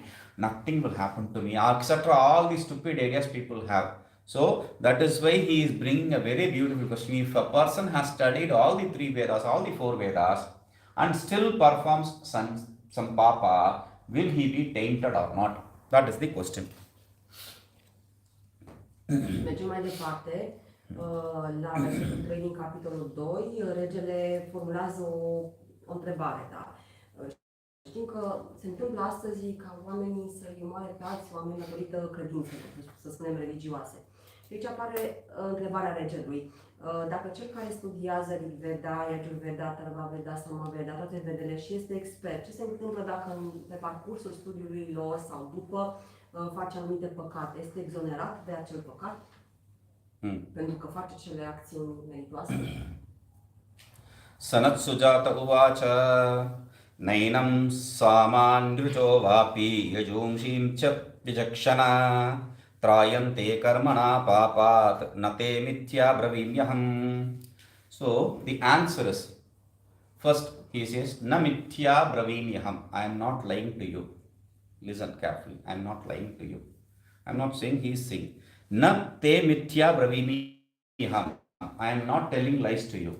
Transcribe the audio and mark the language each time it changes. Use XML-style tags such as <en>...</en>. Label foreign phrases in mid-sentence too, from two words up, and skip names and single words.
<en>Nothing will happen to me, etc. All these stupid ideas people have. So that is why he is bringing a very beautiful question. If a person has studied all the three Vedas, all the four Vedas, and still performs some papa, will he be tainted or not? That is the question.</en> <ro>Mergem mai departe. La versetul 3 din capitolul 2, regele formulează o întrebare, da? Știm că se întâmplă astăzi ca oamenii să-i omoare pe alți oameni datorită credințelor, să spunem, religioase. Deci apare întrebarea regelui. Dacă cel care studiază Rig Veda, Yajur Veda, Atharva Veda, Sama Veda, toate vedele și este expert, ce se întâmplă dacă pe parcursul studiului lor sau după face anumite păcate? Este exonerat de acel păcat? Pentru că face cele acțiuni meritoase?</ro> <sa>सनत्सुजात उवाच नैनं सामन्रुचो वापि यजूंषि च विचक्षण त्रायन्ते कर्मणा पापात् न ते मिथ्या ब्रवीम्यहम्.</sa> <en>So the answer is, first he says,</en> <sa>न मिथ्या ब्रवीम्यहम्.</sa> <en>I am not lying to you. Listen carefully. I am not lying to you. I am not saying he is saying.</en> <sa>न ते मिथ्या ब्रवीम्यहम्.</sa> <en>I am not telling lies to you.</en>